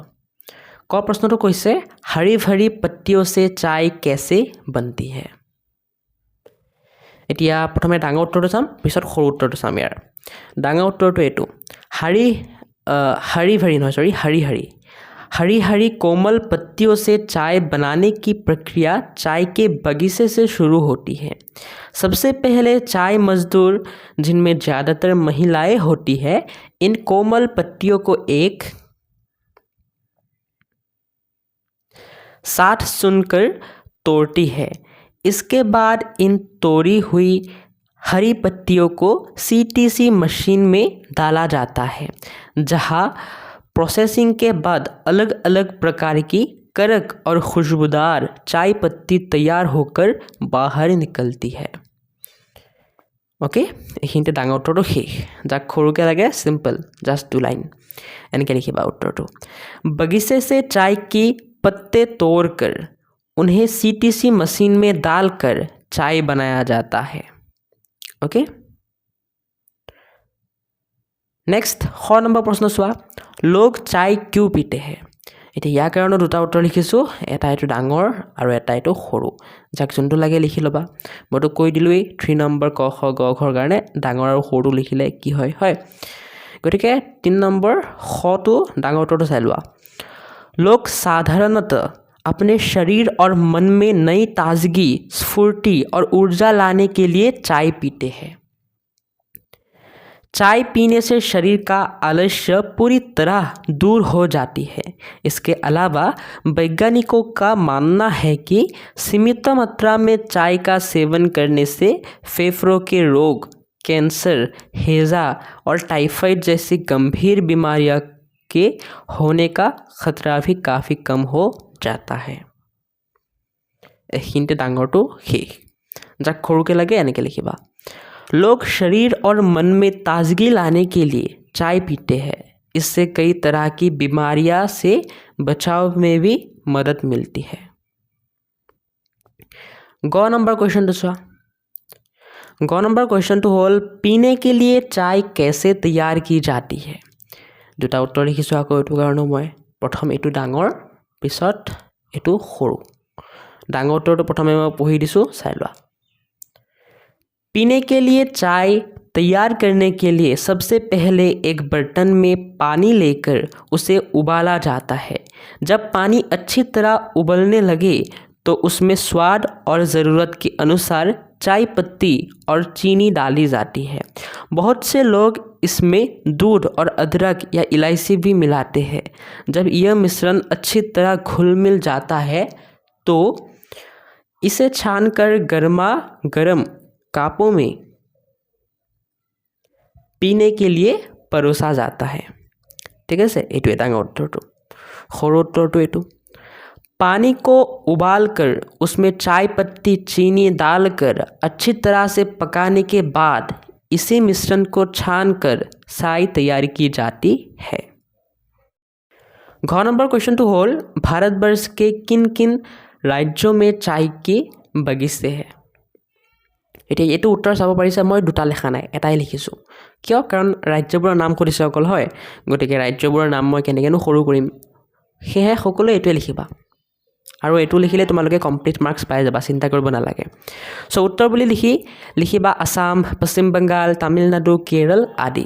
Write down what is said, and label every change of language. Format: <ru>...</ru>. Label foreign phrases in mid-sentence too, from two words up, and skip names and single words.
<as>ক প্ৰশ্নটো কৈছে</as> <hi>हरी भरी पत्तियों से चाय कैसे बनती है।</hi> <as>এতিয়া প্ৰথমে ডাঙৰ উত্তৰটো চাম, পিছত সৰু উত্তৰটো চাম ইয়াৰ। ডাঙৰ উত্তৰটো এইটো, হৰি ভৰি নহয়,</as> <hi>हरी हरी हरी हरी कोमल पत्तियों से चाय बनाने की प्रक्रिया चाय के बगीचे से शुरू होती है। सबसे पहले चाय मजदूर, जिनमें ज़्यादातर महिलाएं होती है, इन कोमल पत्तियों को एक साथ सुनकर तोड़ती है। इसके बाद इन तोड़ी हुई हरी पत्तियों को CTC मशीन में डाला जाता है, जहां प्रोसेसिंग के बाद अलग अलग प्रकार की कड़क और खुशबूदार चाय पत्ती तैयार होकर बाहर निकलती है। ओके,</hi> <as>এইখিনিতে ডাঙৰ উত্তৰটো শেষ। যাক সৰুকৈ লাগে</as> <en>simple, just 2 line</en> <as>এনেকৈ লিখিবা উত্তৰটো।</as> <hi>बगीचे से चाय की पत्ते तोड़कर उन्हें CTC मशीन में डालकर चाय बनाया जाता है।</hi> <en>OK, next</en> <as>ख নম্বৰ প্ৰশ্ন চোৱা।</as> <hi>लोग चाय क्यों पीते हैं?</hi> <as>এতিয়া ইয়াৰ কাৰণে দুটা উত্তৰ লিখিছোঁ, এটা এইটো ডাঙৰ আৰু এটা এইটো সৰু। যাক যোনটো লাগে লিখি ল'বা। মইতো কৈ দিলোঁৱেই 3 নম্বৰ ক খ গ ঘৰ কাৰণে ডাঙৰ আৰু সৰুটো লিখিলে কি হয় হয়। গতিকে 3 নম্বৰ খটো ডাঙৰ উত্তৰটো চাই লোৱা।</as> <hi>लोग साधारणतः अपने शरीर और मन में नई ताजगी, स्फूर्ति और ऊर्जा लाने के लिए चाय पीते हैं। चाय पीने से शरीर का आलस्य पूरी तरह दूर हो जाती है। इसके अलावा वैज्ञानिकों का मानना है कि सीमित मात्रा में चाय का सेवन करने से फेफड़ों के रोग, कैंसर, हैजा और टाइफाइड जैसी गंभीर बीमारियां के होने का खतरा भी काफ़ी कम हो जाता है।</hi> <as>এইখিনিতে ডাঙৰটো শেষ। যাক সৰুকৈ লাগে এনেকৈ লিখিবা।</as> <hi>लोग शरीर और मन में ताजगी लाने के लिए चाय पीते हैं। इससे कई तरह की बीमारियां से बचाव में भी मदद मिलती है।</hi> <as>গ নম্বৰ কুৱেশ্চনটো চোৱা। গ নম্বৰ কুৱেশ্চনটো হ'ল</as> <hi>पीने के लिए चाय कैसे तैयार की जाती है?</hi> <as>দুটা উত্তৰ লিখিছোঁ আকৌ এইটো কাৰণে মই প্ৰথম এইটো ডাঙৰ পিছত এইটো সৰু। ডাঙৰ উত্তৰটো প্ৰথমে মই পঢ়ি দিছোঁ, চাই লোৱা।</as> <hi>पीने के लिए चाय तैयार करने के लिए सबसे पहले एक बर्तन में पानी लेकर उसे उबाला जाता है। जब पानी अच्छी तरह उबलने लगे तो उसमें स्वाद और ज़रूरत के अनुसार चाय पत्ती और चीनी डाली जाती है। बहुत से लोग इसमें दूध और अदरक या इलायची भी मिलाते हैं। जब यह मिश्रण अच्छी तरह घुल मिल जाता है तो इसे छानकर गर्मा गर्म कापों में पीने के लिए परोसा जाता है। ठीक है</hi> <as>से এইটো ডাঙৰ উত্তৰটো। সৰু উত্তৰটো এইটো।</as> <hi>पानी को उबालकर उसमें चाय पत्ती चीनी डालकर अच्छी तरह से पकाने के बाद इसी मिश्रण को छानकर चाय तैयार की जाती है।</hi> <as>ঘ নম্বৰ কুৱেশ্চনটো হ'ল</as> <hi>भारतवर्ष के किन किन राज्यों में चाय के बगीचे है?</hi> <as>এতিয়া এইটো উত্তৰ চাব পাৰিছে, মই দুটা লেখা নাই, এটাই লিখিছোঁ। কিয়? কাৰণ ৰাজ্যবোৰৰ নাম সুধিছে অকল হয়, গতিকে ৰাজ্যবোৰৰ নাম মই কেনেকৈনো সৰু কৰিম, সেয়েহে সকলোৱে এইটোৱে লিখিবা। আৰু এইটো লিখিলে তোমালোকে</as> <en>complete marks</en> <as>পাই যাবা, চিন্তা কৰিব নালাগে। চ' উত্তৰ বুলি লিখিবা আসাম, পশ্চিম বেংগাল, তামিলনাডু, কেৰল আদি।</as>